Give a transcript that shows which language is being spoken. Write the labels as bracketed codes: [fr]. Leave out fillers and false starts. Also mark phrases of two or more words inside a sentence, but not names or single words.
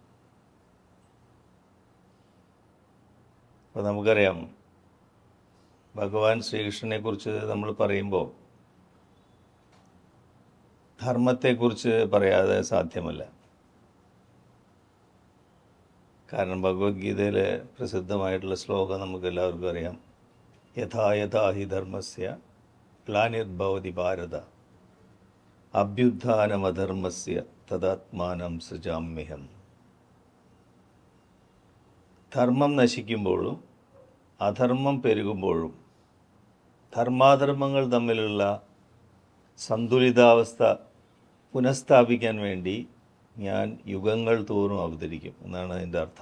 [ml] അപ്പോൾ നമുക്കറിയാം, ഭഗവാൻ ശ്രീകൃഷ്ണനെക്കുറിച്ച് നമ്മൾ പറയുമ്പോൾ ധർമ്മത്തെക്കുറിച്ച് പറയാതെ സാധ്യമല്ല. കാരണം ഭഗവത്ഗീതയിലെ പ്രസിദ്ധമായിട്ടുള്ള ശ്ലോകം നമുക്ക് എല്ലാവർക്കും അറിയാം. [sa] യഥാ യഥാ ഹി ധർമ്മസ്യ ഗ്ലാനിർഭവതി ഭാരത അഭ്യുത്ഥാനമധർമ്മസ്യ തദാത്മാനം സൃജാമ്യഹം. [ml] ധർമ്മം നശിക്കുമ്പോഴും അധർമ്മം പെരുകുമ്പോഴും ധർമാധർമ്മങ്ങൾ തമ്മിലുള്ള സന്തുലിതാവസ്ഥ പുനഃസ്ഥാപിക്കാൻ വേണ്ടി ഞാൻ യുഗങ്ങൾ തോറും അവതരിക്കും എന്നാണ് അതിൻ്റെ അർത്ഥം.